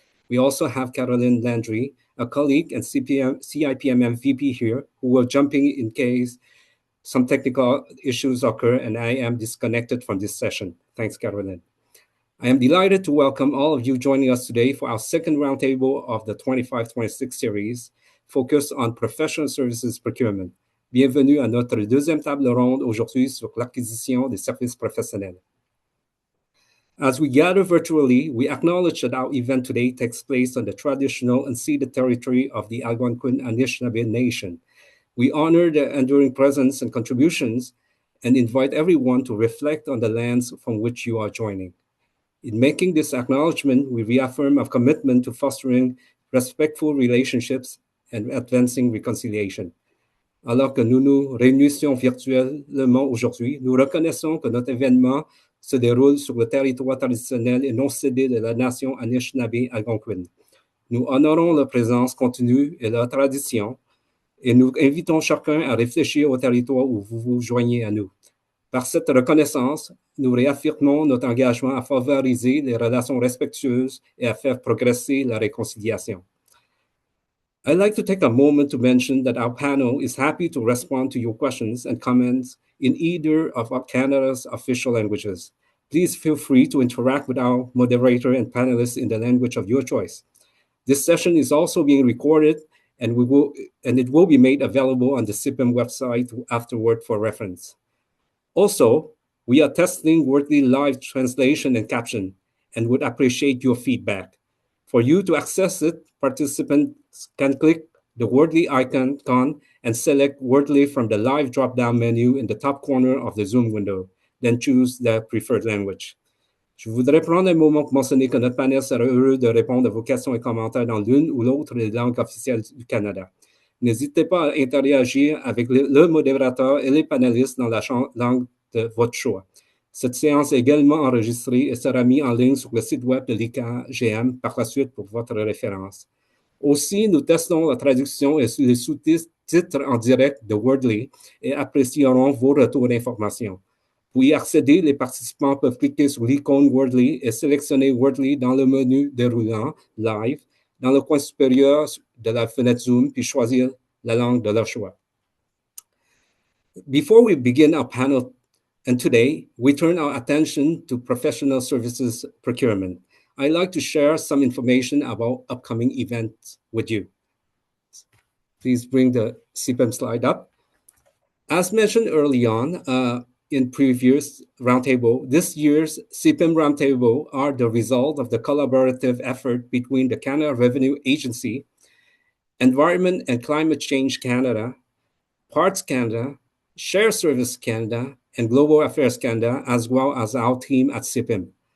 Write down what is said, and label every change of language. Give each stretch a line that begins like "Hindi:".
English: We also have Caroline Landry, a colleague and CIPMM VP here, who will jump in case some technical issues occur and I am disconnected from this session. Thanks, Caroline. I am delighted to welcome all of you joining us today for our second roundtable of the 25-26 series focused on professional services procurement.
French: Bienvenue à notre deuxième table ronde aujourd'hui sur l'acquisition des services professionnels.
English: As we gather virtually, we acknowledge that our event today takes place on the traditional unceded territory of the Algonquin Anishinaabe Nation. We honor their enduring presence and contributions and invite everyone to reflect on the lands from which you are joining. In making this acknowledgement, we reaffirm our commitment to fostering respectful relationships and advancing reconciliation.
French: Alors que nous nous réunissons virtuellement aujourd'hui, nous reconnaissons que notre événement se déroule sur le territoire traditionnel et non cédé de la nation Anishinaabe algonquine. Nous honorons leur présence continue et leur tradition et nous invitons chacun à réfléchir au territoire où vous vous joignez à nous. Par cette reconnaissance, nous réaffirmons notre engagement à favoriser les relations respectueuses et à faire progresser la réconciliation.
English: I'd like to take a moment to mention that our panel is happy to respond to your questions and comments in either of our Canada's official languages. Please feel free to interact with our moderator and panelists in the language of your choice. This session is also being recorded and it will be made available on the CIPM website afterward for reference. Also, we are testing Wordly live translation and caption and would appreciate your feedback. For you to access it, participants can click the Wordly icon and select Wordly from the live drop-down menu in the top corner of the Zoom window, then choose the preferred language.
French: Je voudrais prendre un moment pour mentionner que notre panel sera heureux de répondre à vos questions et commentaires dans l'une ou l'autre des langues officielles du Canada. N'hésitez pas à interagir avec le modérateur et les panélistes dans la langue de votre choix. Cette séance est également enregistrée et sera mise en ligne sur le site web de l'ICAGM par la suite pour votre référence. Aussi, nous testons la traduction et les sous-titres en direct de Wordly et apprécierons vos retours d'information. Pour y accéder, les participants peuvent cliquer sur l'icône Wordly et sélectionner Wordly dans le menu déroulant Live dans le coin supérieur de la fenêtre Zoom, puis choisir la langue de leur choix.
English: Before we begin our panel, and today, we turn our attention to professional services procurement. I'd like to share some information about upcoming events with you. Please bring the CIPM slide up. As mentioned early on, in previous roundtable, this year's CIPM roundtable are the result of the collaborative effort between the Canada Revenue Agency, Environment and Climate Change Canada, Parts Canada, Share Service Canada, and Global Affairs Canada, as well as our team at CIPM.